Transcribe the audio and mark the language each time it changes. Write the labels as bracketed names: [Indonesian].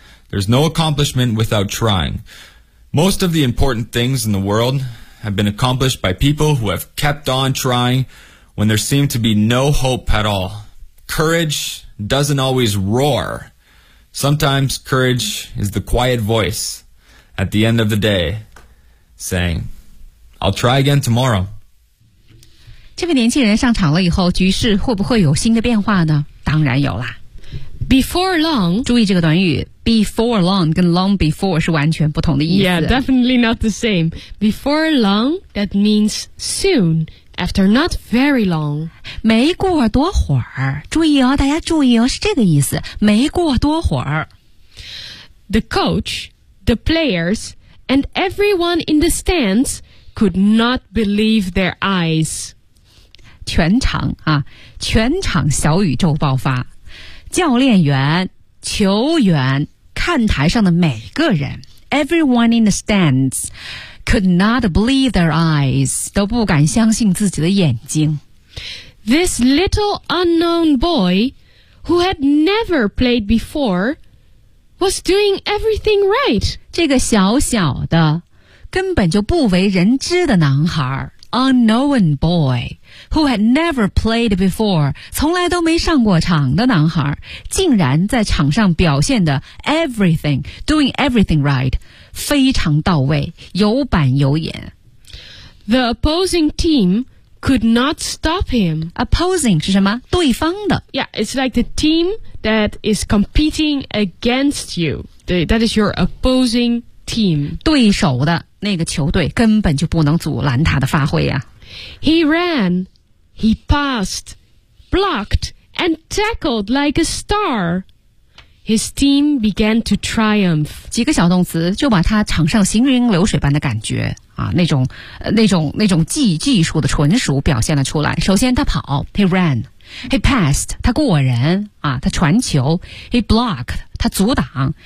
[English] There's no accomplishment without trying. Most of the important things in the world have been accomplished by people who have kept on trying when there seemed to be no hope at all. Courage doesn't always roar. Sometimes courage is the quiet voice at the end of the day saying, I'll try again tomorrow. [Chinese] 这个年轻人上场了以后，局势会不会有新的变化呢？当然有啦。 [English] Before long, [Chinese] 注意这个短语 [English] before long [Chinese] 跟 [English] long before [Chinese] 是完全不同的意思。 [English] Yeah, definitely not the same. Before long, that means soon, after not very long. [Chinese] 没过多会儿，注意哦，大家注意哦，是这个意思，没过多会儿。 [English] The coach, the players, and everyone in the stands could not believe their eyes. [Chinese] 全场啊，全场小宇宙爆发。教练员、球员、看台上的每个人 ， [English] everyone in the stands could not believe their eyes， [Chinese] 都不敢相信自己的眼睛。 [English] This little unknown boy, who had never played before, was doing everything right. [Chinese] 这个小小的、根本就不为人知的男孩 ， [English] unknown boy。 Who had never played before, [Chinese] 从来都没上过场的男孩竟然在场上表现的 [English] everything, doing everything right, [Chinese] 非常到位有板有眼。 [English] The opposing team could not stop him. [Chinese] Opposing 是什么？对方的。 [English] Yeah, it's like the team that is competing against you. That is your opposing team. [Chinese] 对手的那个球队根本就不能阻拦他的发挥啊。 [English] He ran, he passed, blocked, and tackled like a star. His team began to triumph. [Chinese] 几个小动词就把他场上行云流水般的感觉啊，那种技术的纯熟表现了出来。首先他跑 ， [English] he ran, He passed, [Chinese] 他过人啊，他传球。 [English] He blocked, [Chinese] 他阻挡。